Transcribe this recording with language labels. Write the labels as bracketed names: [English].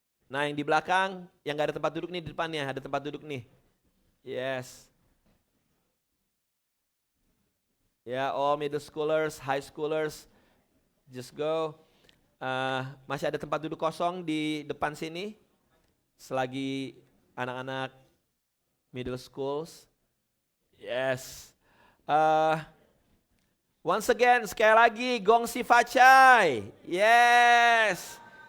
[Indonesian] Nah, yang di belakang yang gak ada tempat duduk nih, di depannya ada tempat duduk nih. [English] Yes. Ya, all middle schoolers, high schoolers, just go. [Indonesian] Masih ada tempat duduk kosong di depan sini. Selagi anak-anak middle schools. Yes. [English] Once again, [Indonesian] sekali lagi, [English] Gong Si Facai. Yes.